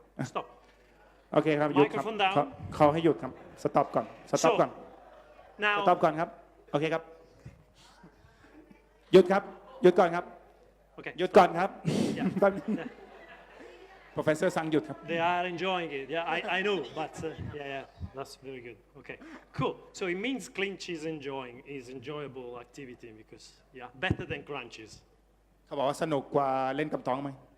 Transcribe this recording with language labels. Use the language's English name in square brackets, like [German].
[English] Stop. [Thai] โอเคครับหยุดครับ [English] Microphone down. [Thai] เขาให้หยุดครับสต็อปก่อน [English] So, [Thai] สต็อปก่อนครับโอเคครับหยุดก่อนครับ [English] Okay. [Thai] หยุดก่อนครับ [English] Yeah. [Thai] แป๊บนึง professor สั่งหยุดครับ [English] They are enjoying it. Yeah, I know, but yeah, that's very good. Okay, cool. So it means clinch is enjoyable activity because better than crunches [Thai] เขาบอกว่าสนุกกว่าเล่นกับท้องไหม